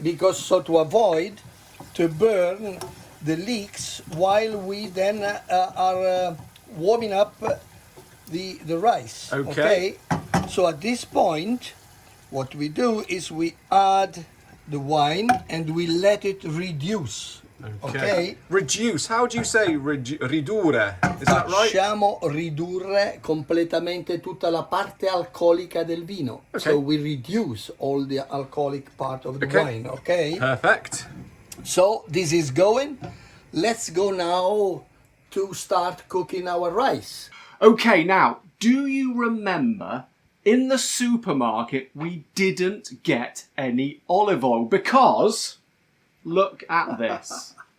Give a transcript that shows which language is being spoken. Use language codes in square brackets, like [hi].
[en] Because so to avoid to burn the leeks while we then are warming up the rice. Okay. So at this point, what we do is we add the wine and we let it reduce. Okay. Reduce. How do you say ridurre? Is that right? [it] Facciamo ridurre completamente tutta la parte alcolica del vino. [en] Okay. So we reduce all the alcoholic part of the wine. Okay. Perfect. So this is going. Let's go now to start cooking our rice. Okay, now, do you remember in the supermarket we didn't get any olive oil because, look at this.